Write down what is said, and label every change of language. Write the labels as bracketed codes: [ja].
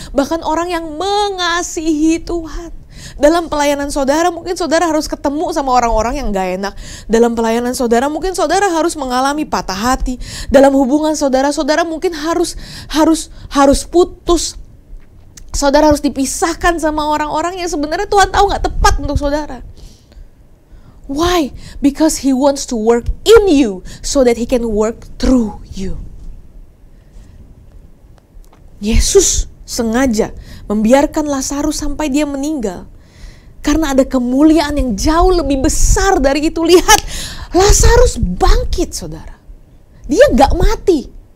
[id] Bahkan orang yang mengasihi Tuhan. Dalam pelayanan saudara, mungkin saudara harus ketemu sama orang-orang yang gak enak. Dalam pelayanan saudara, mungkin saudara harus mengalami patah hati. Dalam hubungan saudara mungkin harus putus. Saudara harus dipisahkan sama orang-orang yang sebenarnya Tuhan tahu gak tepat untuk saudara. [en] Why? Because He wants to work in you so that He can work through you. [id] Yesus sengaja membiarkan Lazarus sampai dia meninggal. Karena ada kemuliaan yang jauh lebih besar dari itu. Lihat, Lazarus bangkit, saudara. Dia gak mati.